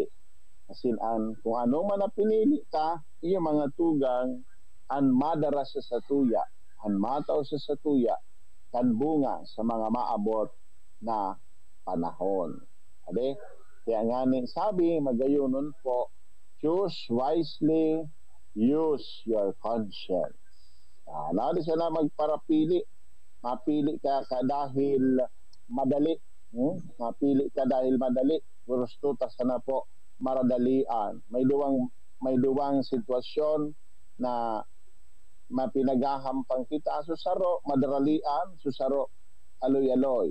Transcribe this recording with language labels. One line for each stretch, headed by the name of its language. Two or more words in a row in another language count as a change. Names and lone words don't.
Bikol: Asin an kung ano man na pinili ka, iyo mga tugang, an madara sa satuya, an mataw sa satuya, kan bunga sa mga maabot na panahon. Ade? Kaya nga sabi, magayonon po,
English: choose wisely, use your conscience.
Bikol: Nadi sana magparapili, mapili ka dahil madali. Mapili ka dahil madali. Gusto ta sana po maradalian. May duwang sitwasyon na mapinagahampang kita susaro, madaralian, susaro, aloy-aloy.